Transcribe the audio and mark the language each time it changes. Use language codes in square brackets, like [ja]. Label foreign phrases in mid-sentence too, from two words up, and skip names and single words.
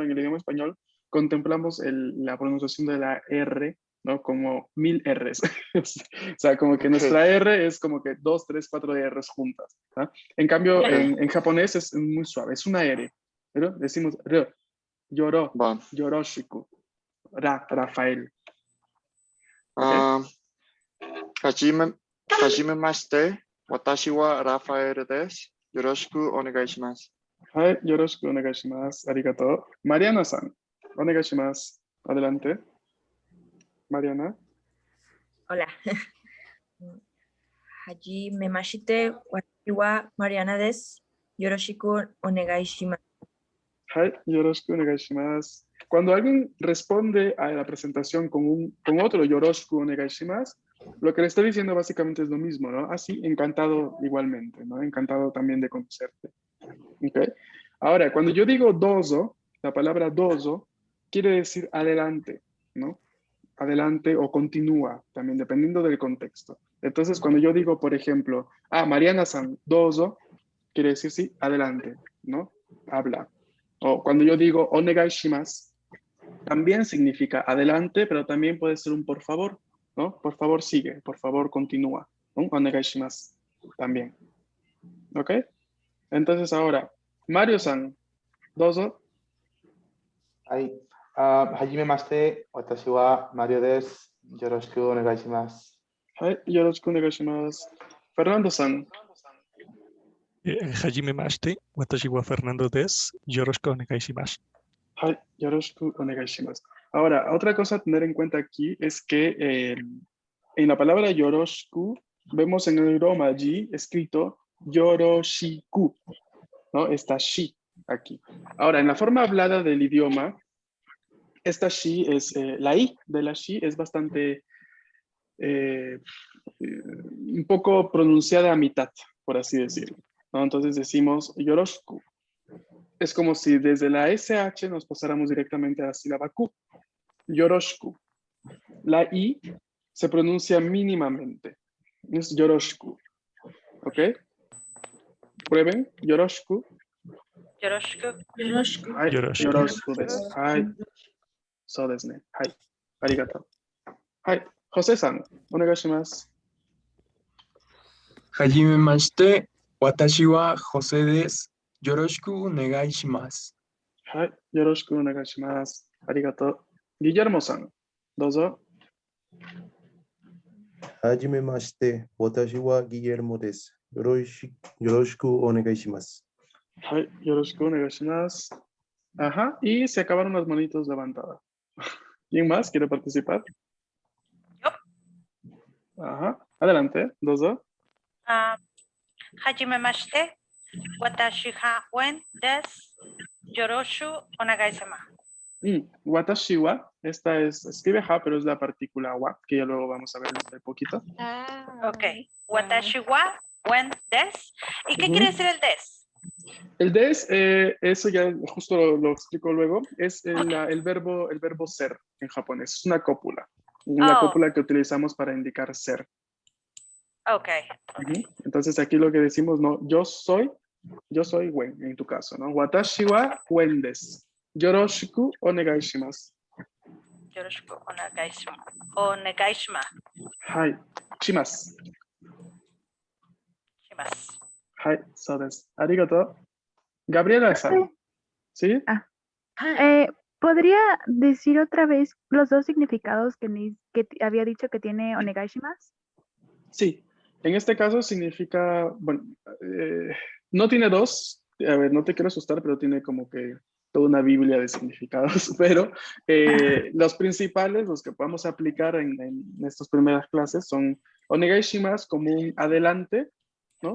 [es] En el idioma español, contemplamos la pronunciación de la R, ¿no? Como 1000 Rs. O sea, como que nuestra R es como que 2, 3, 4 Rs juntas, ¿no? En cambio, en japonés es muy suave, es una R, pero decimos R, Yoro, Va. [ja] Yoroshiku, Rafael. [es] ¿Okay? [ja] はじめまして、私はラファエルです. よろしくお願いします. よろしくお願いします. Arigato. マリアナさん、お願いします. [es] Adelante. Mariana. Hola. [ja] はじめまして、私はマリアナです. よろしくお願いします. よろしくお願いします. [es] Cuando alguien responde a la presentación con otro [ja] よろしくお願いします, [es] lo que le está diciendo básicamente es lo mismo, ¿no? Así, encantado igualmente, ¿no? Encantado también de conocerte. ¿Okay? Ahora, cuando yo digo dozo, la palabra dozo quiere decir adelante, ¿no? Adelante o continúa, también dependiendo del contexto. Entonces, cuando yo digo, por ejemplo, Mariana-san, dozo, quiere decir sí, adelante, ¿no? Habla. O cuando yo digo [ja] お願いします, [es] también significa adelante, pero también puede ser un por favor, ¿no? Por favor sigue, por favor continúa, ¿no? [ja] お願いします, [es] también. ¿Ok? Entonces ahora, [ja] マリオさん、どうぞ. はじめまして、私はマリオです. よろしくお願いします. よろしくお願いします。フェルナンドさん. はじめまして、私はフェルナンドです. よろしくお願いします. よろしくお願いします. [es] Ahora, otra cosa a tener en cuenta aquí es que en la palabra yoroshiku vemos en el romaji escrito yoroshiku, ¿no? Está shi aquí. Ahora, en la forma hablada del idioma, esta shi es, la i de la shi es bastante, un poco pronunciada a mitad, por así decirlo, ¿no? Entonces decimos yoroshiku. Es como si desde la SH nos pasáramos directamente a la sílaba Q. [ja] Yoroshiku. [es] La I se pronuncia mínimamente. Es yoroshiku. ¿Ok? Prueben. Yoroshiku. [ja] Yoroshiku. Hai. Yoroshiku. よろしくです. はい。そうですね。はい。ありがとう. Hai. ホセさん、お願いします. はじめまして、私はホセです. よろしくお願いします. Hai. よろしくお願いします. Arigato. ギジェルモさん、どうぞ. はじめまして、私はギジェルモです. よろしくお願いします. Hai. よろしくお願いします. [es] Ajá. Y se acabaron las manitos levantadas. ¿Quién más quiere participar? Ajá. Adelante, [ja] dozo. はじめまして、私がウェンです. よろしゅうお願いします. 私は, [es] esta es, escribe ha, pero es la partícula wa, que ya luego vamos a ver dentro de poquito. Ok. [ja] 私はウェンです. [es] ¿Y qué Ujú. quiere decir el des? El des, eso ya justo lo explico luego, es el verbo ser en japonés, es una cópula. La Oh. cópula que utilizamos para indicar ser. Ok. Ujú. Entonces aquí lo que decimos, no, yo soy wen, en tu caso, ¿no? [ja] 私はウェンです。よろしくお願いします. よろしくお願いします。お願いします. はい。します. Shimasu. はい、そうです。ありがとう. Gabriela-san. [es] ¿Sí? ¿Podría decir otra vez los dos significados que había dicho que tiene onegaishimasu? Sí. En este caso significa, bueno, no tiene dos, a ver, no te quiero asustar, pero tiene como que toda una biblia de significados, pero los principales, los que podemos aplicar en estas primeras clases son onegaishimasu como un adelante, ¿no?